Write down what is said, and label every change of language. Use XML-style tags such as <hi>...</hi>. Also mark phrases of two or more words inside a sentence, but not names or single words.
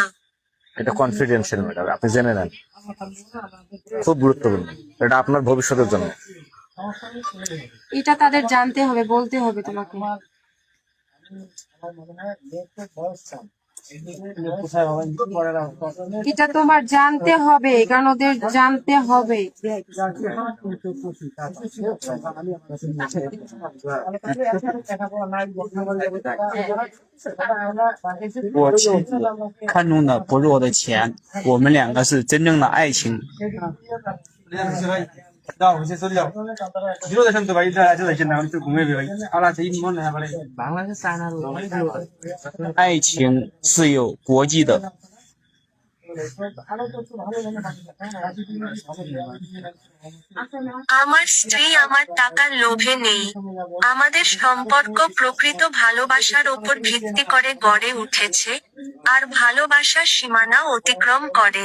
<bn>এটা</bn> <en>confidential matter,</en> <bn>আপনি জেনে নেন, খুব গুরুত্বপূর্ণ, এটা আপনার ভবিষ্যতের জন্য। এটা তাদের জানতে হবে, বলতে হবে তোমাকে। আমার মনে হয় দেখতে বয়স কম এটা তোমার জানতে হবে, কারণ ওদের জানতে হবে।</bn> <zh>我妻子看中的不是我的钱，我们两个是真正的爱情。爱情是有国际的。</zh> <bn>আমার স্ত্রী আমার টাকার লোভে নেই। আমাদের সম্পর্ক প্রকৃত ভালোবাসার উপর ভিত্তি করে গড়ে উঠেছে, আর ভালোবাসার সীমানা অতিক্রম করে।</bn>